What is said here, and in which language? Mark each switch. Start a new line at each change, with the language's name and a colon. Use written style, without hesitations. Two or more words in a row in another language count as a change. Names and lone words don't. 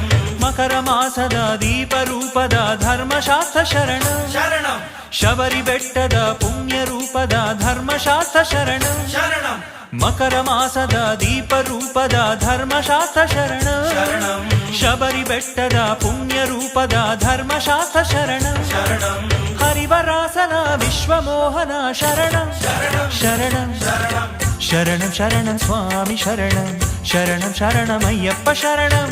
Kannada: ಮಕರ ಮಾಸದ ದೀಪ ರೂಪದ ಧರ್ಮಶಾಸ್ತ್ರ ಶರಣಂ ಶರಣಂ ಶಬರಿ ಬೆಟ್ಟದ ಪುಣ್ಯ ರೂಪದ ಧರ್ಮಶಾಸ್ತ್ರ ಶರಣಂ ಶರಣಂ ಮಕರ ಮಾಸದ ದೀಪ ರೂಪದ ಧರ್ಮಶಾಸ್ತ್ರ ಶರಣಂ ಶರಣಂ ಶಬರಿ ಬೆಟ್ಟದ ಪುಣ್ಯ ರೂಪದ ಧರ್ಮಶಾಸ್ತ್ರ ಶರಣಂ ಶರಣಂ
Sanskrit: ಹರಿವರಾಸನ ವಿಶ್ವಮೋಹನ
Kannada: ಶರಣಂ ಶರಣಂ ಶರಣಂ ಶರಣಂ ಸ್ವಾಮಿ ಶರಣಂ ಶರಣಂ ಶರಣಮಯ್ಯಪ್ಪ ಶರಣಂ